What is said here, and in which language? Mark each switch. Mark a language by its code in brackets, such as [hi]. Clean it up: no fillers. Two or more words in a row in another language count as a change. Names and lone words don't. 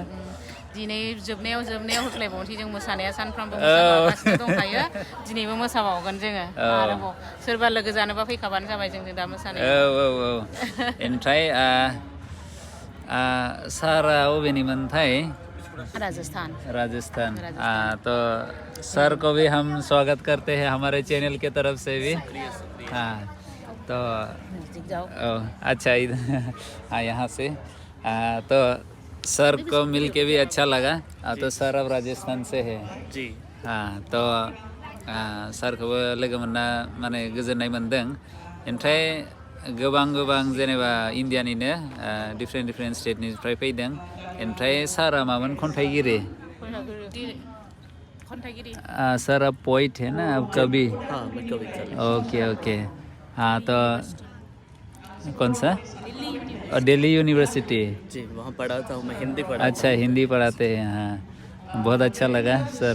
[brx] दिनै जोबनायाव होख्लायबावनोसै जों मोसानाया सानफ्रामबो मोसागासिनो दंखायो। दिनैबो मोसाबावगोन जोङो आरोबाव। सोरबा लोगो जानोबा फैखाबानो जाबाय जोंजों दा मोसानायाव। ओमफ्राय सारा अबेनिमोनथाय? राजस्थान। [hi] तो सर को भी हम स्वागत करते हैं हमारे चैनल के तरफ से भी। तो अच्छा इधर यहाँ से। तो सर को मिल के भी अच्छा लगा। तो सर अब राजस्थान से है जी। तो सर को [brx] लोगो मोनना माने गोजोननाय मोनदों। ओमफ्राय गोबां जेनेबा इन्डियानिनो डिफरेन्ट स्टेटनिफ्राय फैदों। ओमफ्राय सारा मामोन? खन्थाइगिरि। [hi] सर अब पोइट है ना, अब कवि? हाँ, मैं कविता। ओके। हाँ, तो कौन सा? दिल्ली यूनिवर्सिटी। जी, वहाँ पढ़ा था मैं, हिंदी पढ़ा। अच्छा, हिंदी पढ़ाते हैं। हाँ, बहुत अच्छा लगा सर।